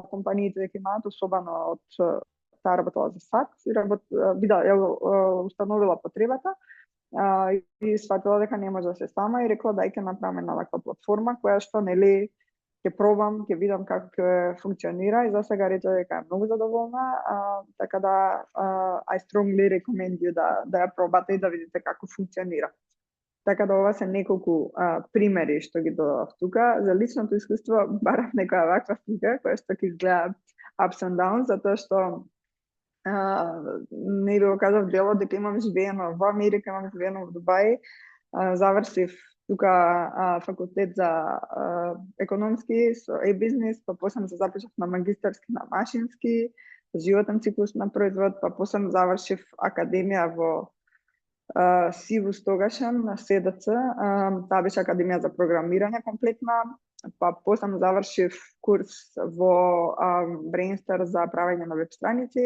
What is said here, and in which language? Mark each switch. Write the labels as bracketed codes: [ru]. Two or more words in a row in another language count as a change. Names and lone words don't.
[mk] Компаниите дека имаат, особено од таа работела за САД, ја установила потребата и сватила дека не може да се сама и рекла дај ќе направиме на ваква платформа која што нели ќе пробам, ќе видам како ќе функционира и за сега рече дека е многу задоволна, така да [en] I strongly recommend you [mk] да ја пробате и да видите како функционира. Така да ова се неколку примери што ги додав тука. За личното искуство барав некоја ваква слика која што ќе изгледа [en] ups and downs, [mk] затоа што не го кажав делот дека имам живеено во Америка, имам живеено во Дубај, завршив тука факултет за економски со e-бизнес, па после се започнав на магистарски на машински, животен циклус на производ, па после завршив академија во Сивус тогашен на СДЦ, таа беше академија за програмирање комплетна, па после завршив курс во Brainstar за правење на веб страници.